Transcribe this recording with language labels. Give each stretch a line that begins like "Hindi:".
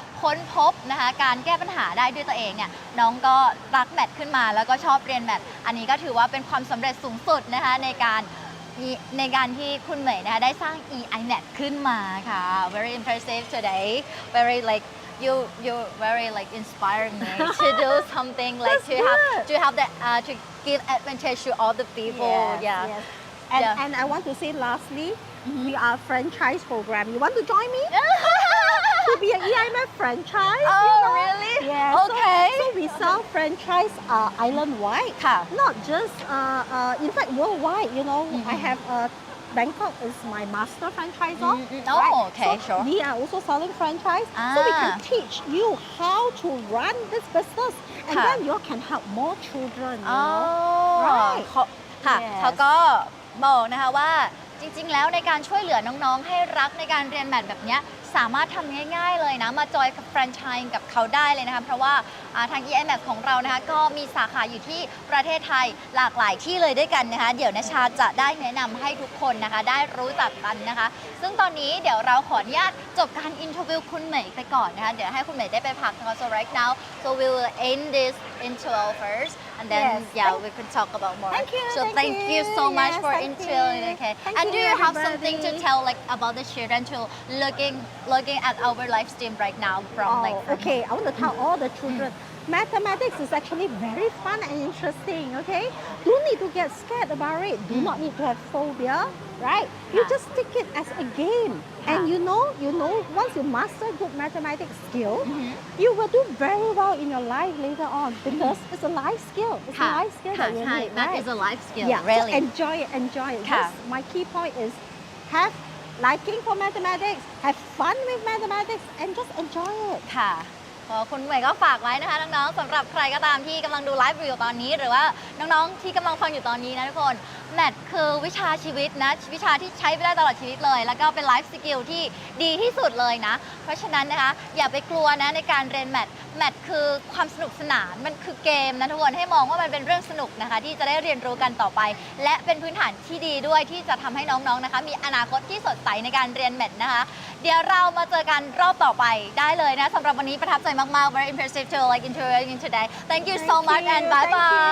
Thai: ค้นพบนะคะการแก้ปัญหาได้ด้วยตัวเองเนี่ยน้องก็รักแมทขึ้นมาแล้วก็ชอบเรียนแมทอันนี้ก็ถือว่าเป็นความสำเร็จสูงสุดนะคะในการที่คุณเหมยนะคะได้สร้าง eiMaths ขึ้นมาค่ะ
English: very impressive today very like you very like inspiring me to do something like to have that to give advantage to all the people And I want to say lastly we are franchise program you want to join me to be an eiMaths franchise really okay so we sell franchise island-wide not just in fact worldwide you know I have Bangkok is my master franchisor. Okay, so sure. We are also selling franchise, so we can teach you how to run this business, and then you can help more children. You know? Right?
Thai: ค่ะเขาก็บอกนะคะว่าจริงๆแล้วในการช่วยเหลือน้องๆให้รักในการเรียนแมทแบบนี้สามารถทำง่ายๆเลยนะมาจอยกับแฟรนไชส์กับเขาได้เลยนะคะเพราะว่า ทาง eiMaths ของเรานะคะก็มีสาขาอยู่ที่ประเทศไทยหลากหลายที่เลยด้วยกันนะคะเดี๋ยวนะชาจะได้แนะนำให้ทุกคนนะคะได้รู้จักกันนะคะซึ่งตอนนี้เดี๋ยวเราขออนุญาตจบการอินเทอร์วิวคุณเหมยไปก่อนนะคะเดี๋ยวให้คุณเหมยได้ไปพักนะคะ
English: so right now so we will end this interview first and then we can talk about more so thank you so much for interviewing okay and do you have something to tell like about the children to looking at our live stream right now from okay I want to tell all the children mathematics is actually very fun and interesting okay don't need to get scared about it do not need to have phobia right you just take it as a game and you know once you master good mathematics skill you will do very well in your life later on because it's a life skill it's a life skill that you need that right is a life skill really so enjoy it This, my key point is have liking for mathematics have fun with mathematics and just enjoy it
Thai: ค่ะคุณเหมยก็ฝากไว้นะคะน้องๆสำหรับใครก็ตามที่กำลังดูไลฟ์อยู่ตอนนี้หรือว่าน้องๆที่กำลังฟังอยู่ตอนนี้นะทุกคน แมทคือวิชาชีวิตนะวิชาที่ใช้ไปได้ตลอดชีวิตเลยแล้วก็เป็นไลฟ์สกิลที่ดีที่สุดเลยนะเพราะฉะนั้นนะคะอย่าไปกลัวนะในการเรียนแมทคือความสนุกสนานมันคือเกมนะทุกคนให้มองว่ามันเป็นเรื่องสนุกนะคะที่จะได้เรียนรู้กันต่อไปและเป็นพื้นฐานที่ดีด้วยที่จะทำให้น้องๆนะคะมีอนาคตที่สดใสในการเรียนแมทนะคะเดี๋ยวเรามาเจอกันรอบต่อไปได้เลยนะสำหรับวันนี้ประทับใจมากๆ
English: very impressive to like interviewing today thank you so much and bye bye